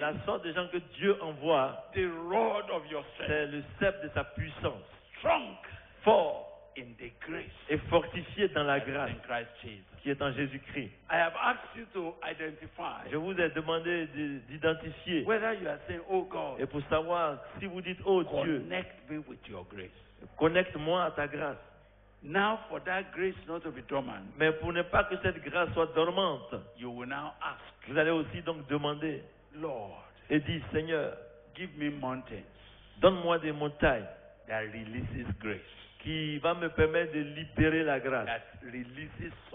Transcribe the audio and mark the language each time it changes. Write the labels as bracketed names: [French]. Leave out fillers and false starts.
[French] La sorte de gens que Dieu envoie, [English] the rod of your [French] c'est [English] strength, [French] le sceptre de sa puissance, [English] strong [French] fort [English] in the grace [French] et fortifié dans la grâce [English] in Christ Jesus. [French] qui est en Jésus-Christ. [English] I have asked you to identify [French] Je vous ai demandé d'identifier [English] whether you are saying, oh God, [French] et pour savoir si vous dites, oh Dieu, [English] connect me with your grace. [French] connecte-moi à ta grâce. [English] Now, for that grace not to be dormant, [French] Mais pour ne pas que cette grâce soit dormante, [English] you will now ask, [French] vous allez aussi donc demander [English] Lord, [French] et dire, Seigneur, [English] give me mountains [French] donne-moi des montagnes [English] that releases grace, [French] qui va me permettre de libérer la grâce, [English] that releases